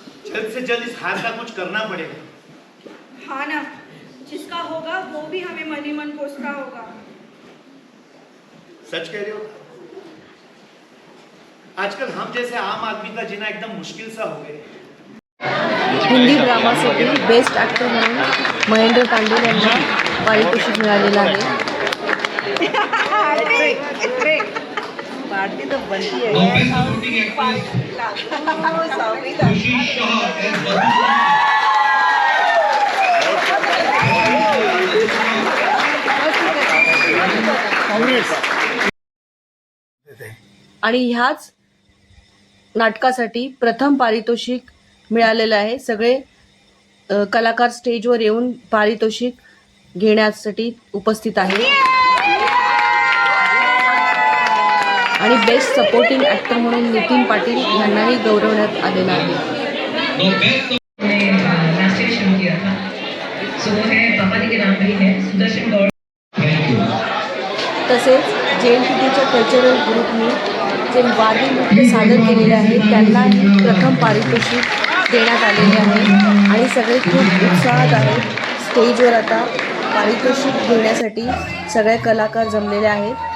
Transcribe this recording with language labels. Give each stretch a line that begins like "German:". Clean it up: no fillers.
Hindi: जल्द से जल्द इस हाथ का कुछ करना पड़ेगा. हाँ ना, जिसका होगा वो भी हमें मन ही मन कोसता होगा. सच कह रहे हो. आजकल हम जैसे आम आदमी का जीना एकदम मुश्किल सा हो गया.
Marathi: हिंदी ड्रामासाठी बेस्ट ॲक्टर म्हणून महेंद्र तांडेल यांना पारितोषिक मिळालेलं आहे.
Hindi: पार्टी तो बनती है.
Marathi: आणि ह्याच नाटकासाठी प्रथम पारितोषिक मिळालेलं आहे. सगळे कलाकार स्टेजवर येऊन पारितोषिक घेण्यासाठी उपस्थित आहे. आणि बेस्ट सपोर्टिंग ॲक्टर म्हणून नितीन पाटील यांनाही गौरवण्यात आलेलं आहे.
Hindi: नाट्य शुरू किया था, सो वो है पापा जी के नाम भी है सुदर्शन गौड़.
Marathi: तसेच JNPTच्या कल्चरल ग्रुपने जे वारली नृत्य सादर केलेले आहे त्यांनाही प्रथम पारितोषिक देण्यात आलेले आहे. आणि सगळे खूप उत्साहात आहेत. स्टेजवर आता पारितोषिक घेण्यासाठी सगळे कलाकार जमलेले आहेत